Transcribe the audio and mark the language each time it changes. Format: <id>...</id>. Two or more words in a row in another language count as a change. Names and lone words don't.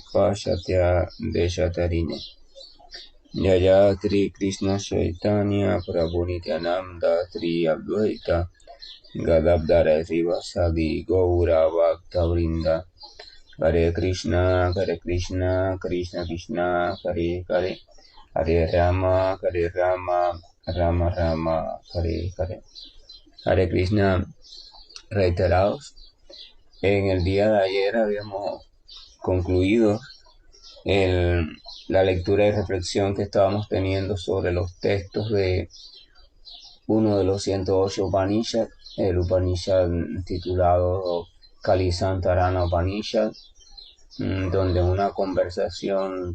<sa>पाश्चात्य देशतारिणे जय श्री कृष्ण चैतन्य प्रभु नित्यानन्द श्री अद्वैत गदाधर श्रीवासादि गौर भक्त वृन्द हरे कृष्ण, कृष्ण कृष्ण, हरे हरे, हरे राम, राम राम, हरे हरे.</sa> <es>Hare Krishna, reiterados. En el día de ayer habíamos concluido la lectura y reflexión que estábamos teniendo sobre los textos de uno de los 108 Upanishads, el Upanishad titulado Kalisantarana Upanishad, donde una conversación</es>